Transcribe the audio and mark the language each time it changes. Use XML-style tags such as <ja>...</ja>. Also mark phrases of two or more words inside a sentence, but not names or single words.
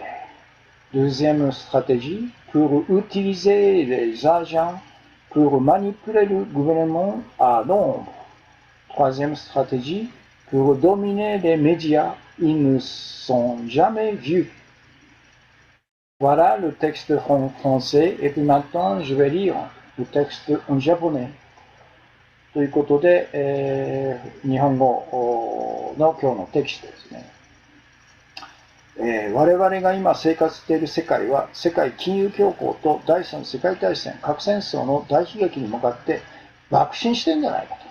<fr>Deuxième stratégie, pour utiliser les agents pour manipuler le gouvernement à l'ombre. Troisième stratégie, pour dominer les médias, ils ne sont jamais vus. Voilà le texte en français, et puis maintenant je vais lire le texte en japonais.</fr> <ja>ということで、日本語の今日のテキストですね。我々が今生活している世界は世界金融恐慌と第三次世界大戦、核戦争の大悲劇に向かって爆心してるんじゃないかと。</ja>